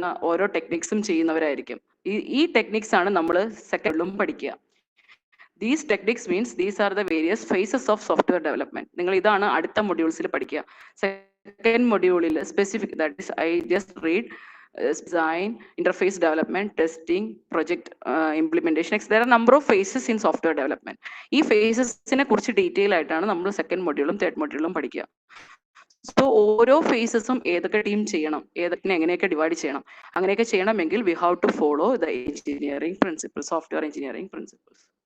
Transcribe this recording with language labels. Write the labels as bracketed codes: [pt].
[ml] ഓരോ ടെക്നിക്സും ചെയ്യുന്നവരായിരിക്കും. ഈ ടെക്നിക്സ് ആണ് നമ്മൾ സെക്കൻഡിലും പഠിക്കുക. [en] These techniques means these are the various phases of software development. [ml] നിങ്ങൾ ഇതാണ് അടുത്ത മൊഡ്യൂൾസിൽ പഠിക്കുക. സെക്കൻഡ് മൊഡ്യൂളിൽ specific, [en] That is I just read design, interface development, testing, project implementation. There are number of phases in software development. [ml] ഈ ഫേസസിനെ കുറിച്ച് detail ആയിട്ടാണ് നമ്മൾ second മൊഡ്യൂളും തേർഡ് മൊഡ്യൂളും പഠിക്കുക. സോ ഓരോ ഫേസസും ഏതൊക്കെ ടീം ചെയ്യണം, എങ്ങനെയൊക്കെ ഡിവൈഡ് ചെയ്യണം, അങ്ങനെയൊക്കെ ചെയ്യണമെങ്കിൽ [en] we have to follow the engineering principles, [ml] software engineering principles.